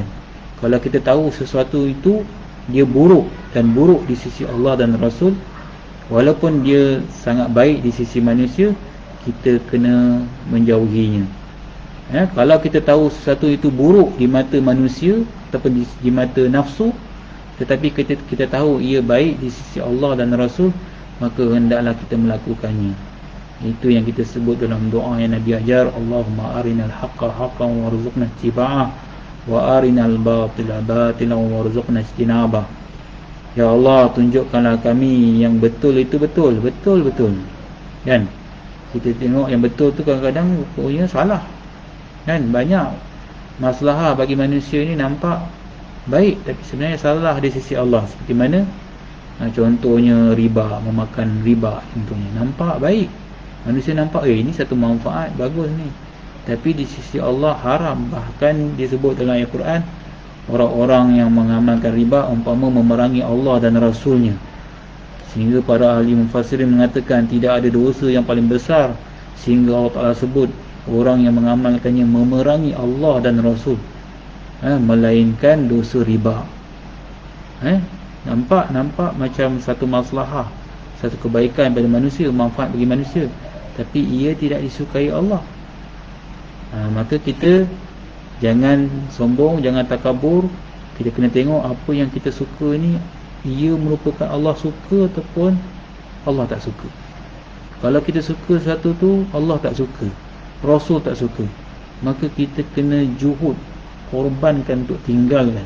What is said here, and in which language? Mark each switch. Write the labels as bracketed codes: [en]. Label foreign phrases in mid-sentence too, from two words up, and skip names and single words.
[ms] Kalau kita tahu sesuatu itu dia buruk dan buruk di sisi Allah dan Rasul, walaupun dia sangat baik di sisi manusia, kita kena menjauhinya. Kalau kita tahu sesuatu itu buruk di mata manusia ataupun di mata nafsu, tetapi kita tahu ia baik di sisi Allah dan Rasul, maka hendaklah kita melakukannya. Itu yang kita sebut dalam doa yang Nabi ajar, [ar] اللهم أرنا الحق حقا وارزقنا اتباعه وأرنا الباطل باطلا وارزقنا اجتنابه. [ms] Ya Allah, tunjukkanlah kami yang betul itu betul, betul-betul. Kan? Kita tengok yang betul tu kadang-kadang rupanya salah. Kan? Banyak masalah bagi manusia ni nampak baik, tapi sebenarnya salah di sisi Allah. Seperti mana? Contohnya riba, memakan riba contohnya. Nampak baik, manusia nampak ini satu manfaat, bagus ni, tapi di sisi Allah haram. Bahkan disebut dalam Al-Quran, orang-orang yang mengamalkan riba umpama memerangi Allah dan Rasulnya. Sehingga para ahli mufassirin mengatakan tidak ada dosa yang paling besar sehingga Allah Ta'ala sebut orang yang mengamalkannya memerangi Allah dan Rasul, melainkan dosa riba. Nampak macam satu maslahah, satu kebaikan pada manusia, manfaat bagi manusia, tapi ia tidak disukai Allah. Maka kita jangan sombong, jangan takabur. Kita kena tengok apa yang kita suka ni, ia merupakan Allah suka ataupun Allah tak suka. Kalau kita suka satu tu, Allah tak suka, Rasul tak suka, maka kita kena juhud, korbankan untuk tinggalkan.